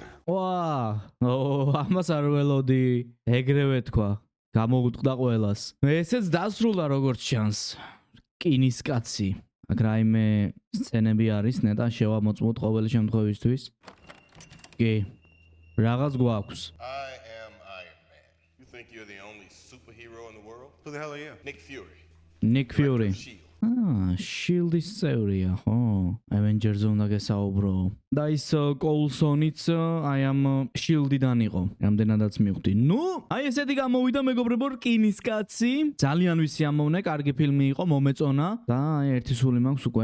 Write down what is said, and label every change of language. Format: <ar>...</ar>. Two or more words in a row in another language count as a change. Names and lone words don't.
<ka>ამას არ ველოდი. ეგრევე თქვა. გამოუტყდა ყველას. ესეც დასრულდა როგორც ჩანს. რკინის კაცი. აქ რაიმე სცენები არის, ნეტა შევამოწმოთ ყოველი შემთხვევისთვის. კი. რაღაც გვაქვს.</ka> <en>I am Iron Man. You think you're the only superhero in the world? Who the hell are you? Nick Fury. Nick Fury. Shield.</en> <ka>Shield-ის წევრია, ხო? Avengers-ზე უნდა გესაუბრო. და ის Coulsonიც აი ამ Shield-დან იყო. რამდენადაც მივხვდი. ნუ, აი ესეთი გამოვიდა მეგობრებო, რკინის კაცი. ძალიან ვისი ამოვნე, კარგი ფილმი იყო, მომეწონა და აი ერთი სული მაქვს უკვე.</ka>